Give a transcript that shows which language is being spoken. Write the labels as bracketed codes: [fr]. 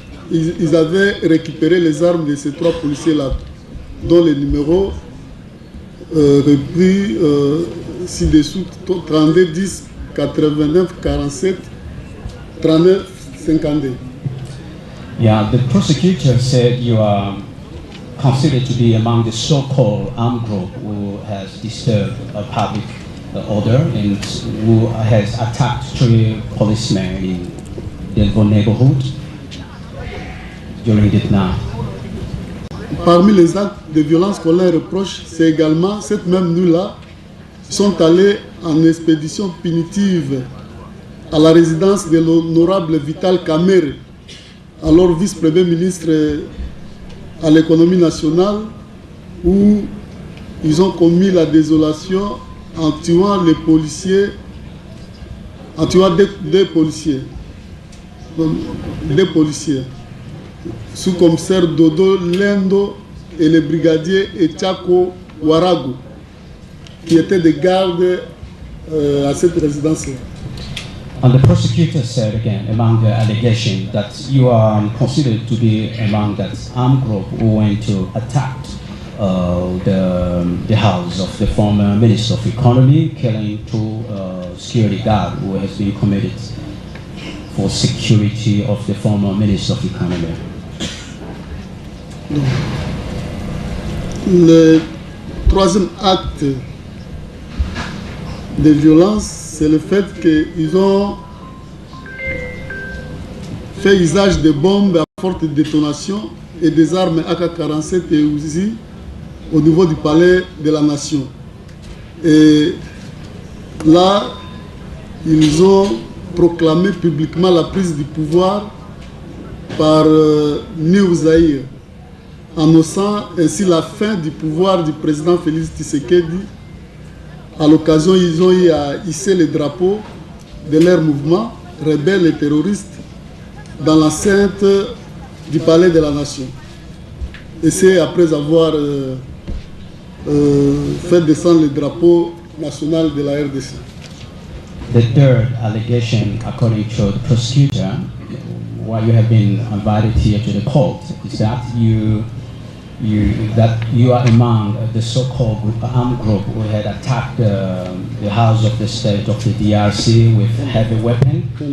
[fr] Ils avaient récupéré les armes de ces 3 policiers-là, dont les numéros repris ci-dessous 32 10 89 47 39 52. [en] Yeah, the prosecutor said you are considered to be among the so-called armed group who has disturbed public order and who has attacked 3 policemen in Delvaux neighborhood during that night. [fr] Parmi les actes de violence qu'on leur reproche, c'est également cette même nuit-là, ils sont allés en expédition punitive à la résidence de l'honorable Vital Kamerhe, alors vice-premier ministre à l'économie nationale, où ils ont commis la désolation en tuant les policiers, en tuant deux policiers, sous-commissaire Dodo Lendo et le brigadier Etiako Warago, qui étaient des gardes à cette résidence-là. [en] And the prosecutor said again, among the allegations, that you are considered to be among that armed group who went to attack the house of the former Minister of Economy, killing 2 security guards who has been committed for security of the former Minister of Economy. [fr] Le 3e acte de violence, c'est le fait qu'ils ont fait usage de bombes à forte détonation et des armes AK-47 et Uzi au niveau du palais de la Nation. Et là, ils ont proclamé publiquement la prise du pouvoir par New Zaïre, annonçant ainsi la fin du pouvoir du président Félix Tshisekedi. À l'occasion, ils ont eu à hisser les drapeaux de leur mouvement, rebelles et terroristes, dans l'enceinte du palais de la nation. Et c'est après avoir fait descendre le drapeau national de la RDC. [en] The third allegation, according to the prosecutor, why you have been invited here to the court, is that you are among the so-called armed group who had attacked the house of the state of the DRC with heavy weapon.